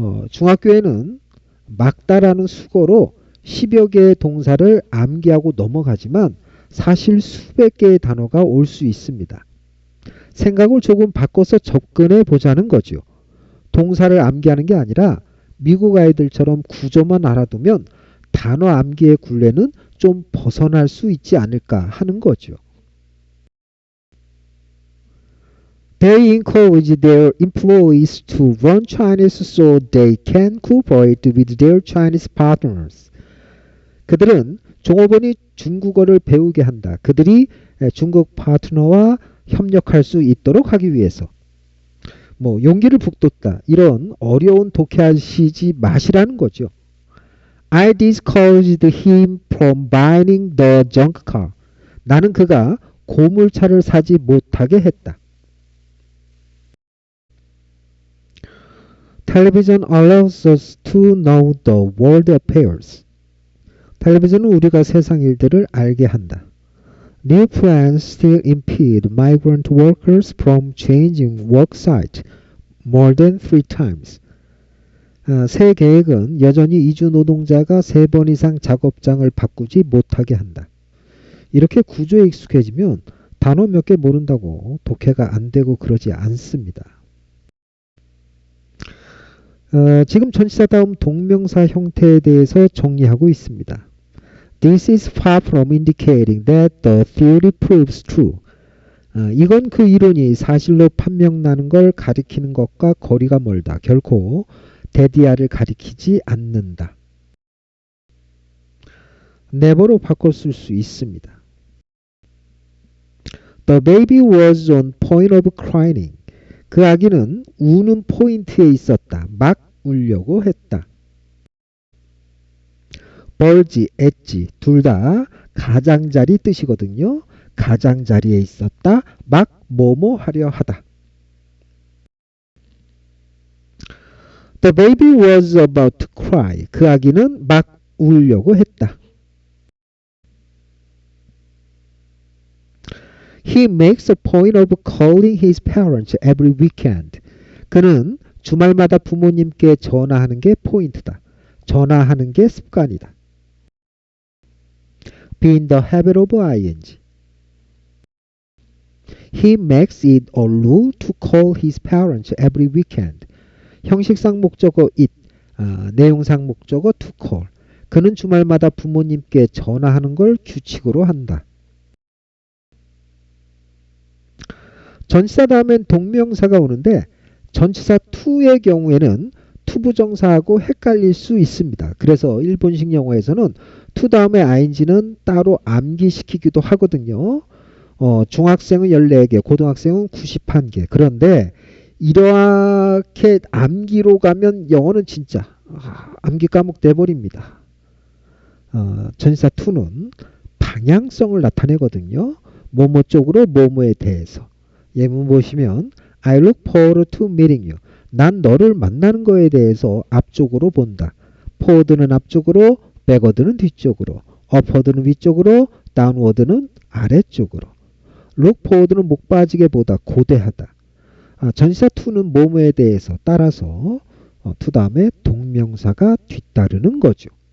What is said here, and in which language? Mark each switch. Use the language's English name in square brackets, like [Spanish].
[Korean] 중학교에는 막다라는 수거로 10여 개의 동사를 암기하고 넘어가지만 사실 수백 개의 단어가 올 수 있습니다. 생각을 조금 바꿔서 접근해 보자는 거죠. 동사를 암기하는 게 아니라 미국 아이들처럼 구조만 알아두면 단어 암기의 굴레는 좀 벗어날 수 있지 않을까 하는 거죠. [English] They encourage their employees to learn Chinese so they can cooperate with their Chinese partners. [Korean] 그들은 종업원이 중국어를 배우게 한다. 그들이 중국 파트너와 협력할 수 있도록 하기 위해서. 용기를 북돋다. 이런 어려운 독해하시지 마시라는 거죠. [English] I discouraged him from buying the junk car. [Korean] 나는 그가 고물차를 사지 못하게 했다. [English] Television allows us to know the world affairs. [Korean] 텔레비전은 우리가 세상 일들을 알게 한다. [English] New plans still impede migrant workers from changing work site more than 3 times. [Korean] 새 계획은 여전히 이주 노동자가 3번 이상 작업장을 바꾸지 못하게 한다. 이렇게 구조에 익숙해지면 단어 몇 개 모른다고 독해가 안 되고 그러지 않습니다. 지금 전치사 다음 동명사 형태에 대해서 정리하고 있습니다. [English] This is far from indicating that the theory proves true. [Korean] 이건 그 이론이 사실로 판명나는 걸 가리키는 것과 거리가 멀다. 결코 데디아를 가리키지 않는다. never로 바꿔 쓸 수 있습니다. [English] The baby was on point of crying. [Korean] 그 아기는 우는 포인트에 있었다. 막 울려고 했다. 벌지, 엣지 둘 다 가장자리 뜻이거든요. 가장자리에 있었다. 막 뭐뭐 하려 하다. [English] The baby was about to cry. [Korean] 그 아기는 막 울려고 했다. [English] He makes a point of calling his parents every weekend. [Korean] 그는 주말마다 부모님께 전화하는 게 포인트다. 전화하는 게 습관이다. [English] Be in the habit of ing. He makes it a rule to call his parents every weekend. [Korean] 형식상 목적어 it, 내용상 목적어 to call. 그는 주말마다 부모님께 전화하는 걸 규칙으로 한다. 전치사 다음엔 동명사가 오는데 전치사 to의 경우에는 투부정사하고 헷갈릴 수 있습니다. 그래서 일본식 영어에서는 to 다음에 ing는 따로 암기시키기도 하거든요. 중학생은 14개, 고등학생은 91개. 그런데 이렇게 암기로 가면 영어는 진짜 암기 과목 돼버립니다. 전치사 to는 방향성을 나타내거든요. 뭐뭐 쪽으로 뭐뭐에 대해서. 예문 보시면 [English] I look forward to meeting you. [Korean] 난 너를 만나는 거에 대해서 앞쪽으로 본다. forward는 앞쪽으로, backward는 뒤쪽으로, upward는 위쪽으로, downward는 아래쪽으로. look forward는 목 빠지게 보다, 고대하다. 전치사 to는 뭐뭐에 대해서 따라서 to 다음에 동명사가 뒤따르는 거죠.